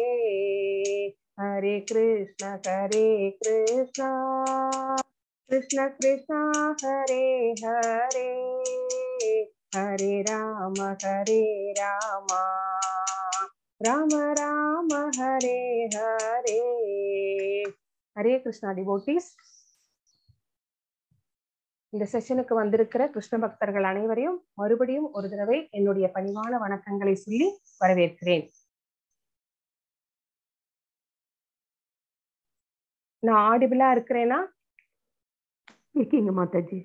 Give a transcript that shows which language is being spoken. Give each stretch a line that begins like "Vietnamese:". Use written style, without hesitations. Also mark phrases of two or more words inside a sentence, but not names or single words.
Sanskrit: हरे कृष्ण कृष्ण कृष्ण हरे हरे, हरे राम राम राम हरे हरे.
English: Hare Krishna devotees,
Tamil: இந்த செஷனுக்கு வந்திருக்கிற கிருஷ்ண பக்தர்கள் அனைவரையும் மறுபடியும் ஒரு தடவை என்னுடைய பணிவான வணக்கங்களை சொல்லி வரவேற்கிறேன். நான் ஆடிபிளா இருக்கிறேனா? இருக்கீங்க மாதாஜி.